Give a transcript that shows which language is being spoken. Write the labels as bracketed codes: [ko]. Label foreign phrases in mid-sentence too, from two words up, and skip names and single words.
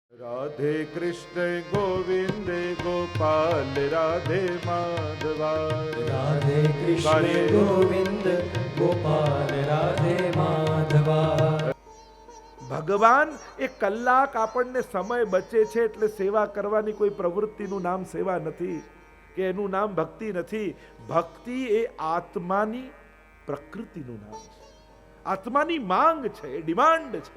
[gu] राधे कृष्ण गोविंद गोपाल राधे माधवा राधे कृष्ण गोविंद गोपाल राधे माधवा. ભગવાન એ કલાક આપણને સમય બચે છે એટલે સેવા કરવાની કોઈ પ્રવૃત્તિનું નામ સેવા નથી કે એનું નામ ભક્તિ નથી. ભક્તિ એ આત્માની પ્રકૃતિનું નામ છે, આત્માની માંગ છે, એ ડિમાન્ડ છે.